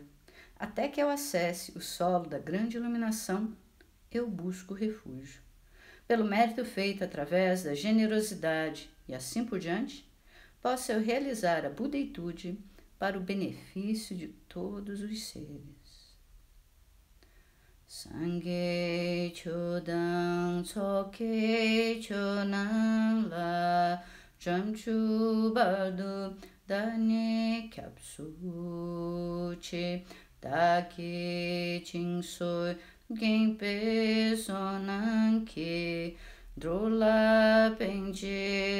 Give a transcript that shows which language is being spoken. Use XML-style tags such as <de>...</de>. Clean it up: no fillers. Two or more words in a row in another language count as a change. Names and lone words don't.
<pt>Até que eu acesse o solo da grande iluminação, eu busco refúgio. Pelo mérito feito através da generosidade e assim por diante, possa eu realizar a budeitude para o benefício de todos os seres.</pt> <bo>སངས་རྒྱས་ ཆོས་དང་ ཚོགས་ཀྱི་ མཆོག་རྣམས་ ལ་ བྱང་ཆུབ་ བར་དུ་ བདག་ནི་ སྐྱབས་སུ་ མཆི བདག་གིས་ སྦྱིན་སོགས་ བགྱིས་པའི་ བསོད་ནམས་ཀྱིས་ འགྲོ་ལ་ ཕན་ཕྱིར</bo>